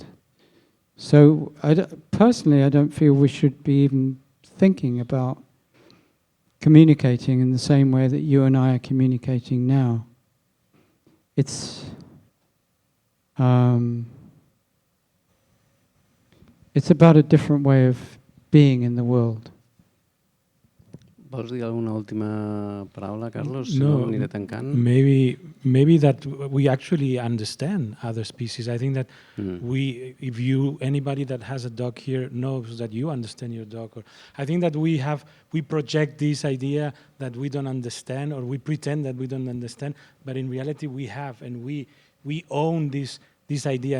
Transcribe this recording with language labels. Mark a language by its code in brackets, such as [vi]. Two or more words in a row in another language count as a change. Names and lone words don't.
[en] So personally, I don't feel we should be even thinking about communicating in the same way that you and I are communicating now. It's about a different way of being in the world. [ca] Vols dir alguna última paraula, Carlos? No, aniré tancant. [en] Maybe that we actually understand other species. I think that anybody that has a dog here knows that you understand your dog. Or I think that we project this idea that we don't understand, or we pretend that we don't understand, but in reality we have, and we own this idea.